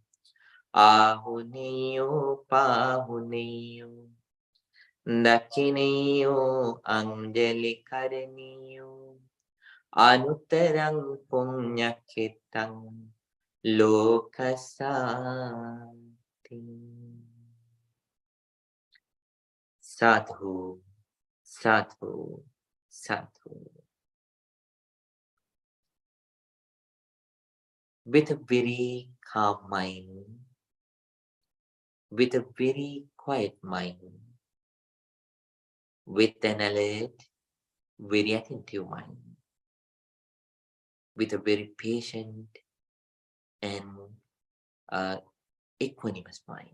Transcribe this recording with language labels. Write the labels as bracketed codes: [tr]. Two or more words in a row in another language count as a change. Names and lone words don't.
[pi] Ahuniyo pahuniyo Dakiniyo anjali karaniyo Anuttarang punyakitang lokasanti Sadhu, sadhu, sadhu. [en] With a very calm mind, with a very quiet mind, with an alert, very attentive mind, with a very patient and equanimous mind.